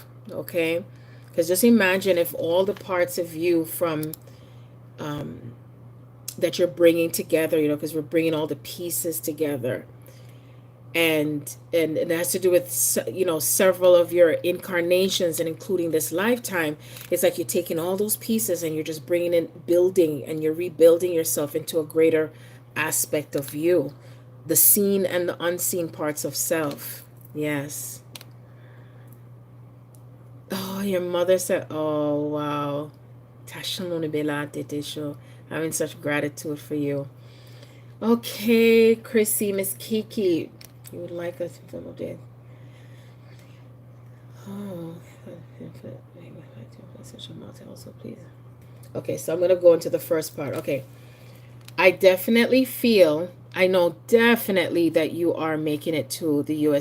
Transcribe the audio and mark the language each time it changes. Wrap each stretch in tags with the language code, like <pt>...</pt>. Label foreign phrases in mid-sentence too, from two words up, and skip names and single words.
<en>Okay, because just imagine if all the parts of you from that you're bringing together, because we're bringing all the pieces together, and it has to do with several of your incarnations and including this lifetime. It's like you're taking all those pieces and you're just bringing in building, and you're rebuilding yourself into a greater aspect of you, the seen and the unseen parts of self. Yes. Oh, your mother said, oh wow. Tashaloni belate tesho. Having such gratitude for you. Okay, Chrissy, Miss Kiki, you would like us to follow that. Oh, also please. Okay, so I'm gonna go into the first part. Okay, I know definitely that you are making it to the US.</en>